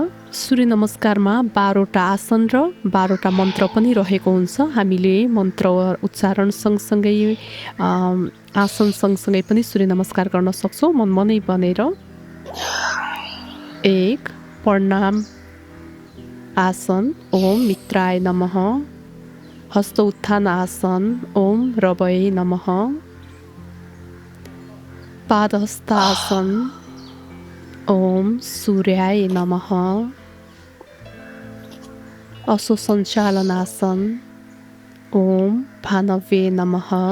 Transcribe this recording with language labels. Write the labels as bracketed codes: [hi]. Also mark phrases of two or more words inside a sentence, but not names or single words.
[ne] सूर्य नमस्कारमा 12वटा आसन र 12वटा मन्त्र पनि रहेको हुन्छ। हामीले मन्त्र उच्चारण सँगसँगै आसन सँगसँगै पनि सूर्य नमस्कार गर्न सक्छौँ मनै बनेर। [sa] 1 प्रणाम आसन, ओम मित्राय नमः। हस्त उत्थान आसन, ओम रवये नमः। पादहस्त आसन, ओम सूर्याय नमः। अश्व सञ्चालन आसन, ओम भानवे नमः।